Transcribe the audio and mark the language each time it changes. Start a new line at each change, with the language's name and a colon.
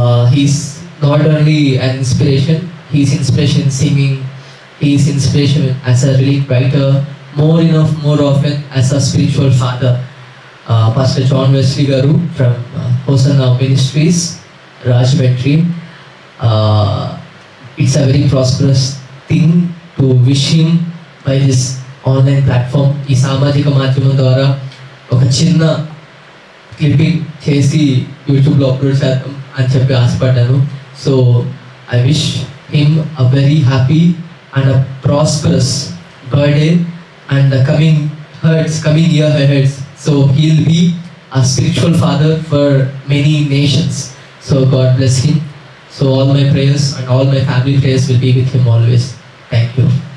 English: He's not only an inspiration, he's inspiration in singing, he's inspiration as a relief writer, more often as a spiritual father. Pastor John Wesley Garu from Hosanna Ministries, Rajahmundry. It's a very prosperous thing to wish him by this online platform.
Telugu: ఈ సామాజిక మాధ్యమం ద్వారా ఒక చిన్న clipping చేసి యూట్యూబ్లో upload చేద్దాం అని చెప్పి ఆశపడ్డాను.
English: So I wish him a very happy and a prosperous birthday and coming year heads. So he'll be a spiritual father for many nations. So God bless him. So all my prayers and all my family prayers will be with him always. Thank you.